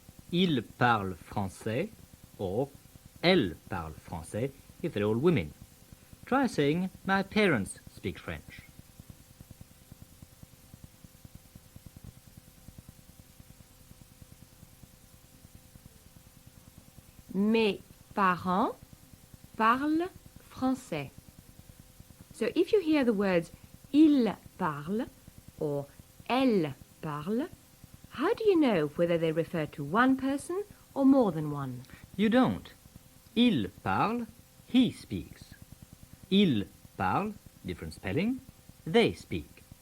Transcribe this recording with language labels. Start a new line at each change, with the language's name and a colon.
French: Il parle français or elle parle français
English: if they're all women. Try saying my parents speak French.
French: mes parents parlent français.
English: So if you hear the words il parle or elle parle, how do you know whether they refer to one person or more than one? You don't.
French: Il parle,
English: he speaks.
French: Il parle,
English: different spelling, they speak.